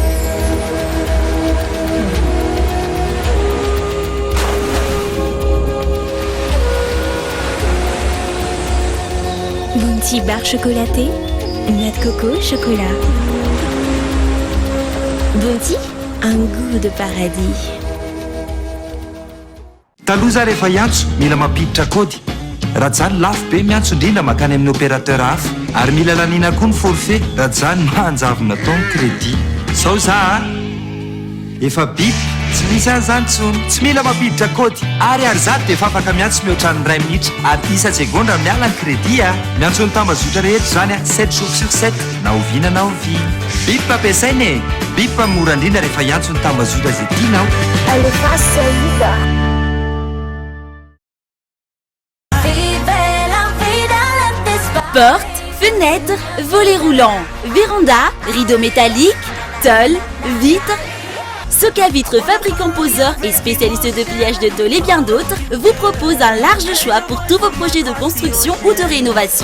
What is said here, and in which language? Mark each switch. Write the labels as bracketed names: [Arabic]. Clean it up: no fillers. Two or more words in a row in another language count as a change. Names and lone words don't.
[French] Bounty barre chocolatée, noix de coco, chocolat. Bounty, un goût de paradis. [Malagasy] Taloza rehefa hiantso mila mampiditra kody. Raha zany lafo be miantso indrindra makany amin'ny opérateur hafa ary mila laniana koa ny forfait raha zany mahanjavona tao ny crédit. Sao za efa bip tsy misy an'izany tsony tsy mila mampiditra kody ary zato dia efa afaka miantso mihoatra ny 2 minitra ary isa segondra miala ny crédit miantso ny tambazotra rehetra zany [French] 7 jours sur 7 [Malagasy] na oviana na ovina. Bip ampiasaina e bip mora indrindra rehefa hiantso ny tambazotra izay tianao. Alefa saïda. [French] Portes, fenêtres, volets roulants, véranda, rideaux métalliques, tôles, vitres. Soka Vitres, fabricant poseur et spécialiste de pliage de tôles et bien d'autres, vous propose un large choix pour tous vos projets de construction ou de rénovation.